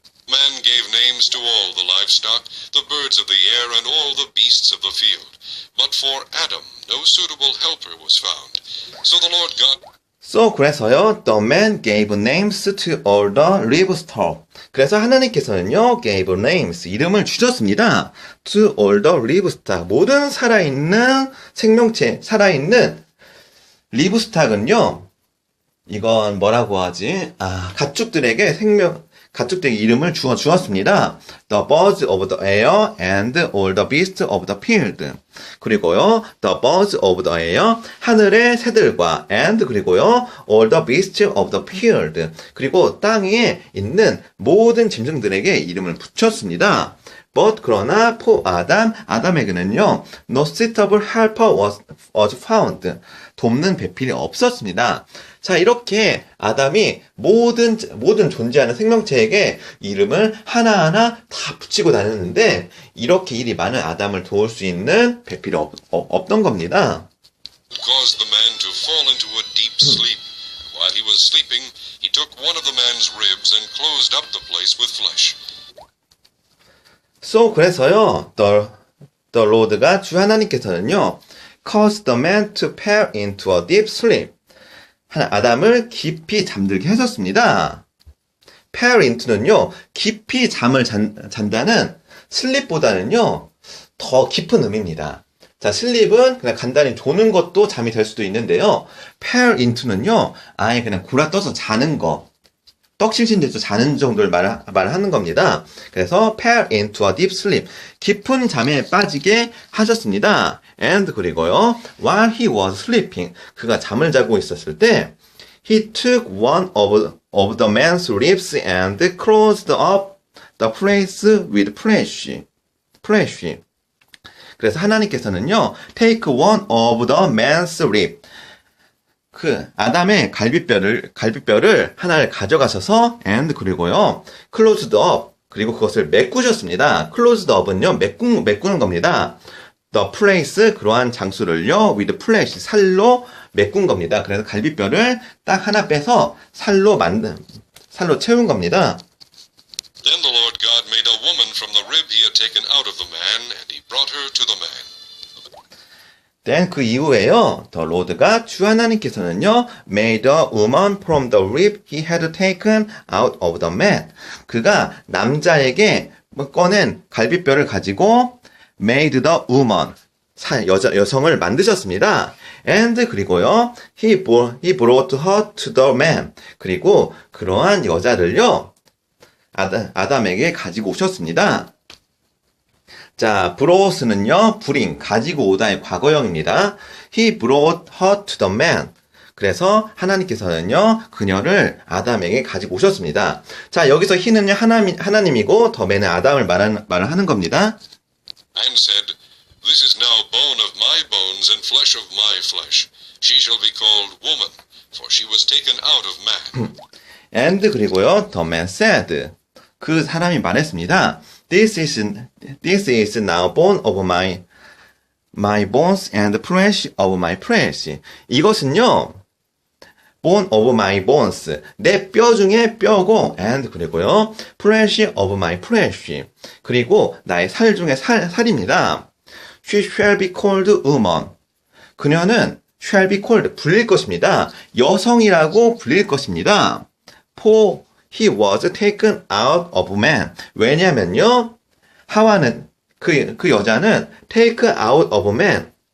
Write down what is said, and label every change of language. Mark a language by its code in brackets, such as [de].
[en] man gave names to all the livestock, the birds of the air, and all the beasts of the field. But for Adam, no suitable helper was found. So the Lord God [ko] 그래서요, [en] the man gave names to all the livestock. [ko] 그래서 하나님께서는요, [en] gave names, [ko] 이름을 주셨습니다. [en] to all the livestock, [ko] 모든 살아있는 생명체, 살아있는 livestock은요, 이건 뭐라고 하지? 가축들에게 이름을 주었습니다. [en] The birds of the air and all the beasts of the field. [ko] 그리고요, [en] the birds of the air, [ko] 하늘의 새들과, [en] and 그리고요, all the beasts of the field. [ko] 그리고 땅에 있는 모든 짐승들에게 이름을 붙였습니다. [en] But [ko] 그러나 [en] for [ko] 아담에게는요, [en] no suitable helper was found. [ko] 돕는 배필이 없었습니다. 자, 이렇게 아담이 모든 존재하는 생명체에게 이름을 하나하나 다 붙이고 다녔는데, 이렇게 일이 많은 아담을 도울 수 있는 배필이 없던 겁니다. [en] caused the man to fall into a deep sleep. While he was sleeping, he took one of the man's ribs and closed up the place with flesh. [ko] 그래서요, [en] the Lord가 [ko] 주 하나님께서는요, [en] caused the man to fall into a deep sleep. [ko] 아담을 깊이 잠들게 하셨습니다. fall into는요, 깊이 잠을 잔다는 슬립보다는요, 더 깊은 의미입니다. 자, 슬립은 그냥 간단히 조는 것도 잠이 될 수도 있는데요, fall into는요, 아예 그냥 골아떠서 자는 거, 떡실신돼서 자는 정도를 말하는 겁니다. 그래서 [en] fall into a deep sleep, [ko] 깊은 잠에 빠지게 하셨습니다. [en] And [ko] 그리고요, [en] while he was sleeping, [ko] 그가 잠을 자고 있었을 때, [en] he took one of the man's ribs and closed up the place with flesh. [ko] 그래서 하나님께서는요, [en] take one of the man's rib, [ko] 그 아담의 갈비뼈를 하나를 가져가셔서 and 그리고요, [en] closed up, [ko] 그리고 그것을 메꾸셨습니다. closed up은요, 메꾸는 겁니다. [en] the place, [ko] 그러한 장수를요, [en] with flesh, [ko] 살로 메꾼 겁니다. 그래서 갈비뼈를 딱 하나 빼서 살로 채운 겁니다. [en] Then the Lord God made a woman from the rib he had taken out of the man, and he brought her to the man. Then [ko] 그 이후에요, [en] the Lord가 [ko] 주 하나님께서는요, [en] made a woman from the rib he had taken out of the man. [ko] 그가 남자에게 꺼낸 갈비뼈를 가지고 [en] made the woman, [ko] 여성을 만드셨습니다. And 그리고요. [en] He brought her to the man. [ko] 그리고 그러한 여자를요. 아담에게 가지고 오셨습니다. 자, brought는요. bring, 가지고 오다의 과거형입니다. [en] He brought her to the man. [ko] 그래서 하나님께서는요. 그녀를 아담에게 가지고 오셨습니다. 자, 여기서 he는요. 하나님이고 the man은 아담을 말을 하는 겁니다. [en] And said, This is now bone of my bones and flesh of my flesh. She shall be called woman, for she was taken out of man. [ko] And 그리고요. [en] The man said. [ko] 그 사람이 말했습니다. [en] This is now bone of my bones and flesh of my flesh. [ko] 이것은요. [en] bone of my bones. [ko] 내 뼈 중에 뼈고 and 그리고요. [en] flesh of my flesh. [ko] 그리고 나의 살 중에 살입니다. [en] She shall be called woman. [ko] 그녀는 [en] shall be called [ko] 불릴 것입니다. 여성이라고 불릴 것입니다. [en] For he was taken out of man. [ko] 왜냐면요. 하와는 그 여자는 [en] take out of man.